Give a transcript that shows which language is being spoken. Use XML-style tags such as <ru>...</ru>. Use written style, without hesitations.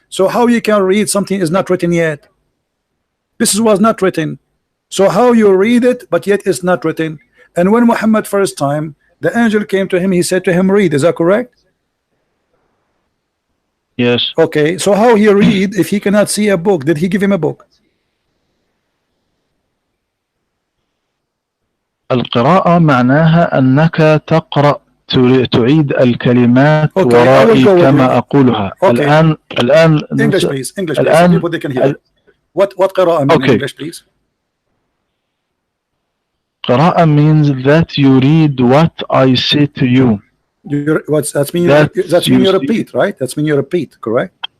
<en>So how you can read something is not written yet? This was not written. So how you read it, but yet it's not written? And when Muhammad first time, the angel came to him, he said to him, read. Is that correct? Yes. Okay, so how he read if he cannot see a book? Did he give him a book?</en> <ar>القراءة معناها أنك تقرأ تعيد الكلمات ورائي كما أقولها. الآن</ar> <en>English please. English please. Some people they can hear. What قراءة mean in English please? قراءة means that you read what I say to you. That's mean you repeat, right? That's mean you repeat, correct?</en>